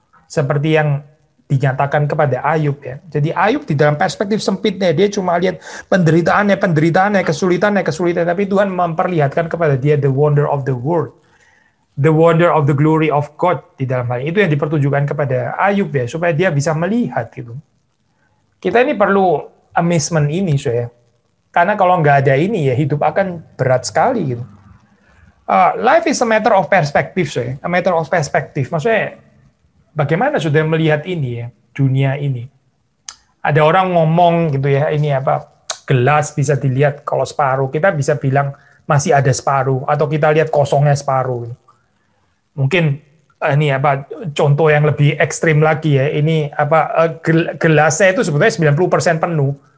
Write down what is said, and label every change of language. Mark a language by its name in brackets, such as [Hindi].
[Indonesian] Seperti yang dinyatakan kepada Ayub ya. Jadi Ayub di dalam perspektif sempitnya dia cuma lihat penderitaannya, kesulitannya, tapi Tuhan memperlihatkan kepada dia [English] the wonder of the world. The wonder of the glory of God [Indonesian] di dalam hal itu yang dipertunjukkan kepada Ayub ya, supaya dia bisa melihat gitu. Kita ini perlu amazement ini ya. Karena kalau nggak ada ini ya hidup akan berat sekali gitu. [English] Life is a matter of perspective, a matter of perspective. [Indonesian] Maksudnya bagaimana sudah melihat ini ya, dunia ini. Ada orang ngomong gitu ya, ini apa, gelas bisa dilihat kalau separuh. Kita bisa bilang masih ada separuh, atau kita lihat kosongnya separuh. Mungkin ini apa contoh yang lebih ekstrim lagi ya, ini apa gelasnya itu sebetulnya 90% penuh.